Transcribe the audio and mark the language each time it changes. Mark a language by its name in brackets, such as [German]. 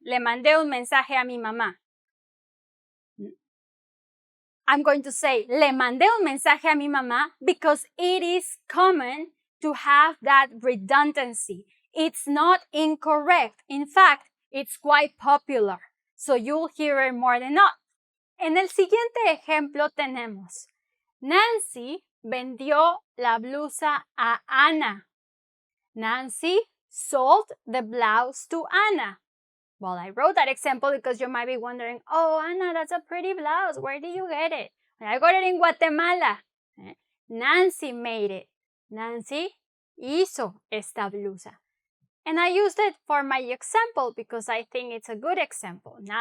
[Spanish] Le mandé un mensaje a mi mamá. [English] I'm going to say, [Spanish] le mandé un mensaje a mi mamá [English] because it is common to have that redundancy. It's not incorrect. In fact, it's quite popular. So you'll hear it more than not. [Spanish] En el siguiente ejemplo tenemos, Nancy vendió la blusa a Ana. [English] Nancy sold the blouse to Anna. Well, I wrote that example because you might be wondering, oh, Anna, that's a pretty blouse. Where did you get it? I got it in Guatemala. Nancy made it. [Spanish] Nancy hizo esta blusa. [English] And I used it for my example because I think it's a good example.